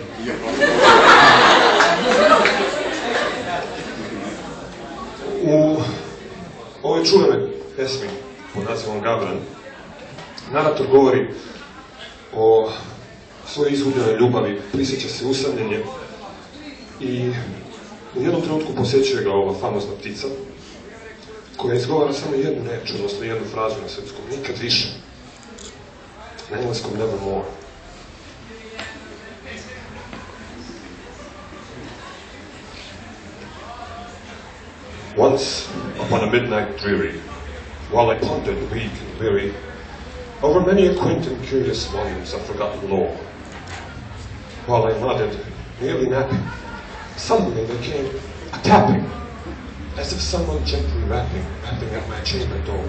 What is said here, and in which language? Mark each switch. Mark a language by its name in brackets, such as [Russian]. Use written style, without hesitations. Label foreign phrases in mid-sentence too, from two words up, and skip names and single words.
[Serbian] U ovoj čuvenoj pesmi pod nazivom Gavran, narator govori o svojoj izgubljenoj ljubavi, prisjeća se usamljenje i u jednom trenutku posjećuje ga ova famozna ptica koja izgovara samo jednu reč, odnosno jednu frazu na srpskom, nikad više. Na engleskom nevermore. [English] Once, upon a midnight dreary, while I pondered weak and weary over many a quaint and curious volumes of forgotten lore, while I nodded, nearly napping, suddenly there came a tapping, as if someone gently rapping at my chamber door.